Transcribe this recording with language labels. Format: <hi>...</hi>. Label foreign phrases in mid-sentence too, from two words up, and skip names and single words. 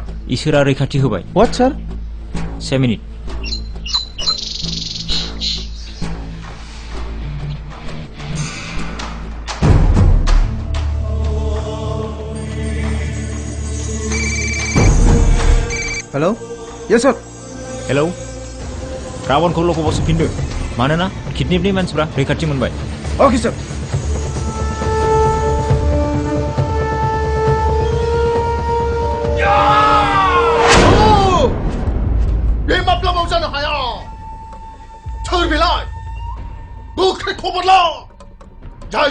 <brx>इसोरा रैखाथि होबाय।</brx> <en>What, sir?</en> <brx>7 मिनिट।</brx> <en>Hello? Yes, sir.</en> <brx>हेलौ, रावनखौ लकआव सोफिनदो। मानोना किडनेपनि मानसिफ्रा रैखाथि मोनबाय।</brx> <en>Okay, sir.</en> <brx>बे माब्लाबाव जानो हाया सोर बेलाय गोख्रै खबर ला जाय</brx>